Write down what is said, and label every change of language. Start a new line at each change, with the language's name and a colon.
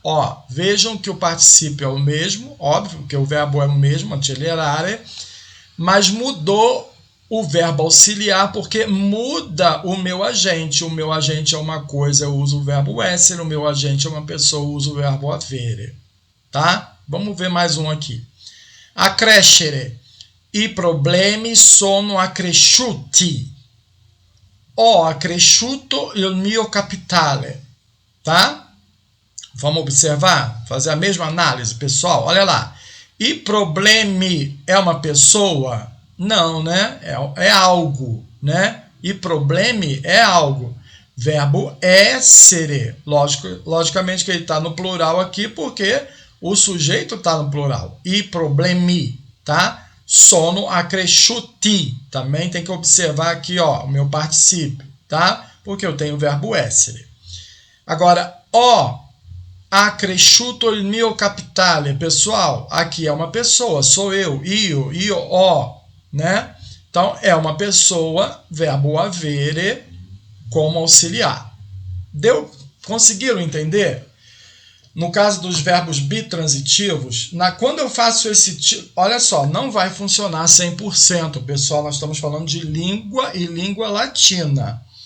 Portuguese: Ó, vejam que o particípio é o mesmo, óbvio que o verbo é o mesmo, accelerare, mas mudou o verbo auxiliar porque muda o meu agente. O meu agente é uma coisa, eu uso o verbo essere, o meu agente é uma pessoa, eu uso o verbo avere, tá? Vamos ver mais um aqui. Accrescere.
Italian: I problemi sono accresciuti. Ho accresciuto il mio capitale, tá?
Portuguese: Vamos observar, fazer a mesma análise, pessoal. Olha lá.
Italian: E problemi
Portuguese: é uma pessoa? Não, né? É algo, né?
Italian: E problemi
Portuguese: é algo. Verbo essere. Logicamente que ele está no plural aqui porque o sujeito está no plural.
Italian: E problemi, tá? Sono accresciuti.
Portuguese: Também tem que observar aqui, ó, o meu particípio, tá? Porque eu tenho o verbo essere.
Italian: Agora, ho accresciuto il mio capitale.
Portuguese: Pessoal, aqui é uma pessoa, sou eu, ho, né? Então, é uma pessoa, verbo avere, como auxiliar. Deu? Conseguiram entender? No caso dos verbos bitransitivos, quando eu faço esse tipo, olha só, não vai funcionar 100%, pessoal, nós estamos falando de língua e língua latina.